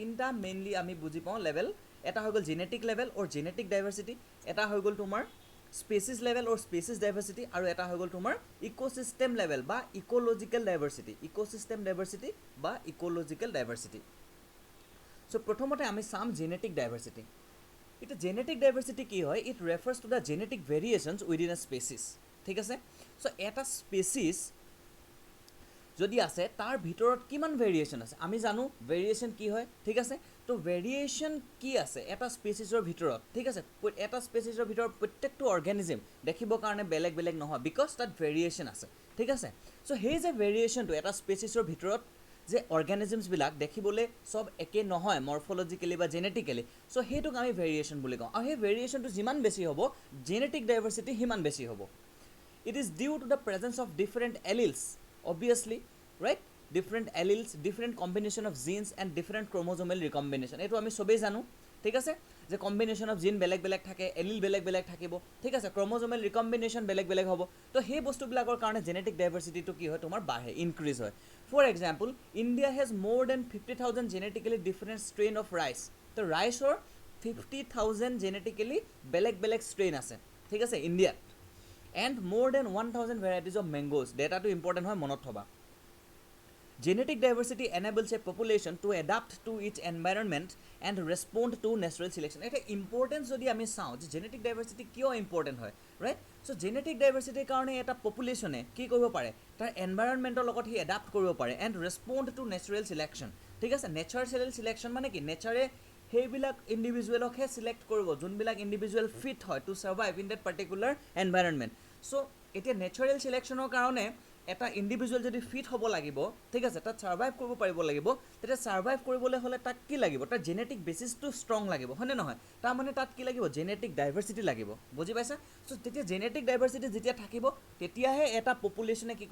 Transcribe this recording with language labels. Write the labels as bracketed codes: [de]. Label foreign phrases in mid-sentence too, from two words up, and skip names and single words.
[as] তিনিটা মেইনলি আমি বুজি পাওঁ লেভেল এটা হৈ গ'ল [en] genetic level or genetic diversity [as] এটা হৈ গ'ল তোমাৰ [en] species level or species diversity [as] আৰু এটা হৈ গ'ল তোমাৰ [en] ecosystem level [as] বা [en] ecological diversity ecosystem diversity [as] বা [en] ecological diversity [as] চ' প্ৰথমতে আমি চাম [en] genetic diversity এতিয়া genetic diversity [as] কি হয় [en] it refers to the genetic variations within a species [as] ঠিক আছে চ' এটা স্পেচিছ যদি আছে তাৰ ভিতৰত কিমান ভেৰিয়েশ্যন আছে আমি জানো ভেৰিয়েশ্যন কি হয় ঠিক আছে তো ভেৰিয়েশ্যন কি আছে এটা স্পেচিছৰ ভিতৰত ঠিক আছে এটা স্পেচিছৰ ভিতৰত প্ৰত্যেকটো অৰ্গেনিজম দেখিবৰ কাৰণে বেলেগ বেলেগ নহয় বিকজ তাত ভেৰিয়েশ্যন আছে ঠিক আছে চ' সেই যে ভেৰিয়েশ্যনটো এটা স্পেচিছৰ ভিতৰত যে অৰ্গেনিজমছবিলাক দেখিবলৈ সব একে নহয় মৰ্ফলজিকেলি বা জেনেটিকেলি চ' সেইটোক আমি ভেৰিয়েশ্যন বুলি কওঁ আৰু সেই ভেৰিয়েশ্যনটো যিমান বেছি হ'ব [en] genetic diversity [as] সিমান বেছি হ'ব [en] it is due to the presence of different alleles obviously right different alleles different combination of genes and different chromosomal recombination [as] এইটো আমি সবে জানো ঠিক আছে যে [en] combination of gene [as] বেলেগ বেলেগ থাকে এলিল বেলেগ বেলেগ থাকিব ঠিক আছে [en] chromosomal recombination [as] বেলেগ বেলেগ হ'ব তো সেই বস্তুবিলাকৰ কাৰণে জেনেটিক ডাইভাৰ্চিটিটো কি হয় তোমাৰ বাঢ়ে ইনক্ৰিজ হয় [en] for example India has more than 50,000 genetically different strain of rice [as] তো ৰাইচৰ 50,000 জেনেটিকেলি বেলেগ বেলেগ ষ্ট্ৰেইন আছে ঠিক আছে ইণ্ডিয়াত [en] and more than 1,000 varieties of mangoes. [as] ডাটা তো ইম্পৰ্টেণ্ট হয় মনত থবা. [en] Genetic diversity enables a population to adapt to its environment and respond to natural selection. [as] এটা ইম্পৰ্টেন্স যদি আমি চাওঁ যে [en] genetic diversity [as] কিয় ইম্পৰ্টেণ্ট হয়, right? So [en] genetic diversity [as] কাৰণে এটা পপুলেশ্যনে কি কৰিব পাৰে তাৰ এনভাইৰনমেণ্ট লগত হি এডাপ্ট কৰিব পাৰে [en] and respond to natural selection. [as] ঠিক আছে [en] natural selection [as] মানে কি nature সেইবিলাক ইণ্ডিভিজুৱেলকহে চিলেক্ট কৰিব যোনবিলাক ইণ্ডিভিজুৱেল ফিট হয় [en] to survive in that particular environment [as] চ' এতিয়া নেচাৰেল চিলেকশ্যনৰ কাৰণে এটা ইণ্ডিভিজুৱেল যদি ফিট হ'ব লাগিব ঠিক আছে তাত সাৰ্ভাইভ কৰিব পাৰিব লাগিব তেতিয়া সাৰ্ভাইভ কৰিবলৈ হ'লে তাক কি লাগিব তাৰ জেনেটিক বেচিছটো ষ্ট্ৰং লাগিব হয়নে নহয় তাৰমানে তাত কি লাগিব [en] genetic diversity [as] লাগিব বুজি পাইছা চ' তেতিয়া [en] genetic diversity [as] যেতিয়া থাকিব তেতিয়াহে এটা পপুলেশ্যনে কি